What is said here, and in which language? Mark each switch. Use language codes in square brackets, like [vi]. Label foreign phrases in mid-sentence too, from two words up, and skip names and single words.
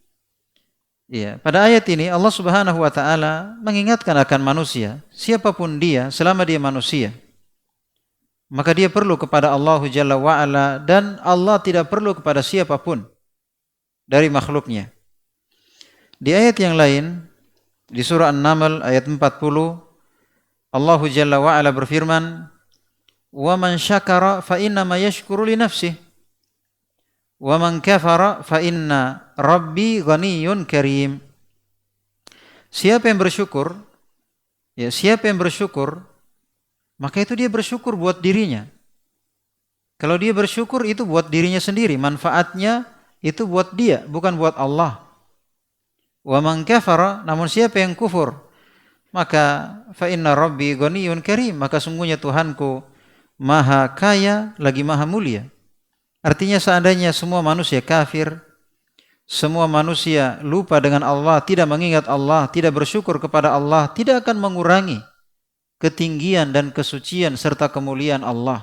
[id] Ya, pada ayat ini [ar] الله سبحانه وتعالى [id] mengingatkan akan manusia, siapapun dia selama dia manusia, maka dia perlu kepada [ar] الله جل وعلا, [id] dan Allah tidak perlu kepada siapapun dari makhluknya. Di ayat yang lain, di surah An-Naml ayat 40, [ar] الله جل وعلا [id] berfirman, [ar] "ومن شكر فإنما يشكر لنفسه، ومن كفر فإن ربي غني كريم." [id] Siapa yang bersyukur, siapa yang bersyukur, maka itu dia bersyukur buat dirinya. Kalau dia bersyukur itu buat dirinya sendiri, manfaatnya itu buat dia, bukan buat Allah. [ar] ومن كفر, [id] namun siapa yang kufur, maka [ar] فإن ربي غني كريم, [id] maka sungguhnya Tuhanku maha kaya lagi maha mulia. Artinya seandainya semua manusia kafir, semua manusia lupa dengan Allah, tidak mengingat Allah, tidak bersyukur kepada Allah, tidak akan mengurangi ketinggian dan kesucian serta kemuliaan Allah.